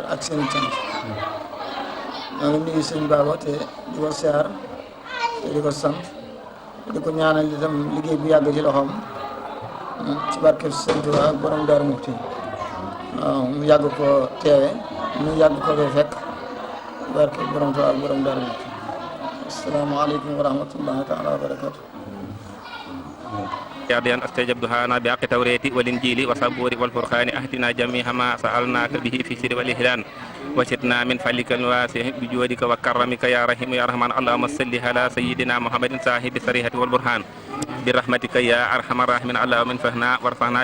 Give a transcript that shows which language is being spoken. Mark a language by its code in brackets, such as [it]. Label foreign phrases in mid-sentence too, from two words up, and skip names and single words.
[wo] ak seen cant ñoo ngi nuyu sëñ Baba te di ko siyaar te di ko sant di ko ñaanal itam liggéey bu yàgg ci loxoom ci barke Sëñ Tuubaa ak borom Daaru Muxti waaw mu yàgg ko teewe mu yàgg ko fekk barke borom Tuubaa ak borom Daaru Muxti. [ar] السلام عليكم ورحمة الله تعالى وبركاته. يا ديان استجب دعانا بحق التوراة والإنجيل والزبور والفرقان أهدنا جميع ما سألناك به في سر والإهلال وشتنا من فضلك الواسع بجودك وكرمك يا رحيم يا رحمن اللهم صل على سيدنا محمد صاحب الصريحة والبرهان برحمتك يا أرحم الراحمين اللهم انفعنا وارفعنا